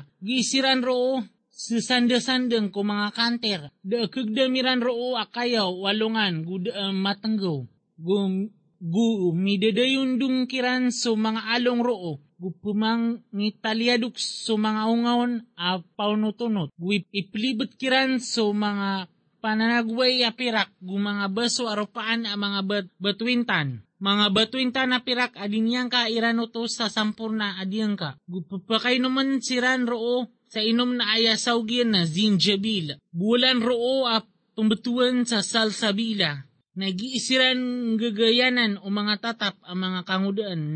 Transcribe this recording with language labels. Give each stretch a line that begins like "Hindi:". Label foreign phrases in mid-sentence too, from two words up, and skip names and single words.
Maranao: Gisiran roo, sisanda-sandang ko mga kanter. Da kagdamiran roo akayaw, walungan, matanggaw. Midadayon dung kiran so mga along roo. Gupumang ngitalyaduk so mga ungawon, paunutunot. Iplibot kiran so mga pananagway apirak, mga baso aropaan ang mga batwintan. Mga batuinta na pirak adinyang ka irano sa sampurna adiyang ka. Gupapakay naman siran roo sa inom na ayasawgyan na zinjabil. Bulan roo pambatuan sa salsabila. Nag-iisiran gagayanan o mga tatap ang mga kangudaan.